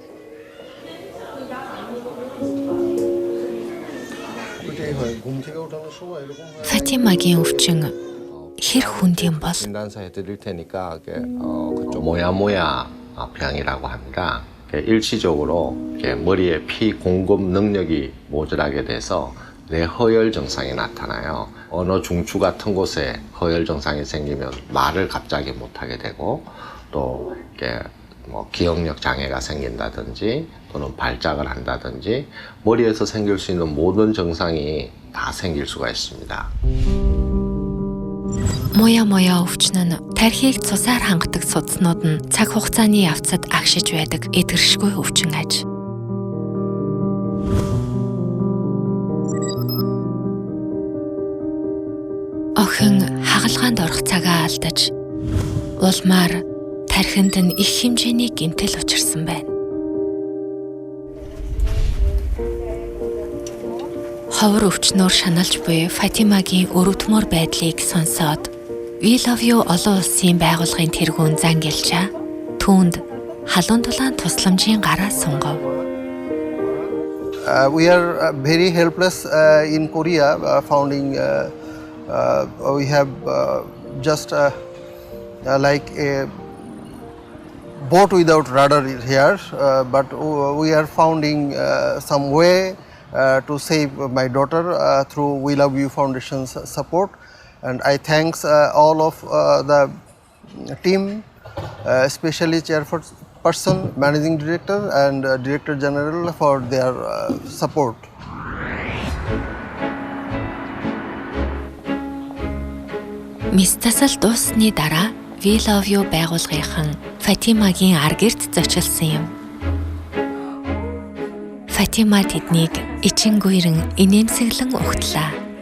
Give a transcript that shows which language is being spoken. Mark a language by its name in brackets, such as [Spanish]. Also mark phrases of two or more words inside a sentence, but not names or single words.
[Mongolian] Фатимагийн өвчин хэр хүнд юм бол? [Korean] 모야모야병이라고 합니다. 일시적으로 머리에 피 공급 능력이 모자라게 돼서 뇌허열 증상이 나타나요. 언어 중추 같은 곳에 허열 증상이 생기면 말을 갑자기 못하게 되고 또 기억력 장애가 생긴다든지 또는 발작을 한다든지 머리에서 생길 수 있는 모든 증상이 다 생길 수가 있습니다. [Mongolian] Моя өвчин нь тархийг цусаар хангадаг судснууд нь цаг хугацааны явцад агшиж байдаг эдгэршгүй өвчин аж. Охин хагалгаанд орох цагаа алдаж улмаар тархинд нь их хэмжээний гэмтэл учирсан байна. Ховор өвчнөөр шаналж буй Фатимагийн өрөвдмөр байдлыг сонсоод We Love You олон улсын байгууллагын тэргүүн Зангилжаа түүнд халуун дулаан тусламжийн гараа сунгав. [English] We are very helpless in Korea founding we have just like a boat without rudder here but we are founding some way to save my daughter through We Love You Foundation's support, and I thanks all of the team, especially chairperson, managing director and director general for their support. [Mongolian] Мистасал дуусны дараа We Love You байгууллагынхан Фатимагийн ар гэрт зочилсан юм. Фатима тэднийг ичингүйрэн инээмсэглэн угтлаа.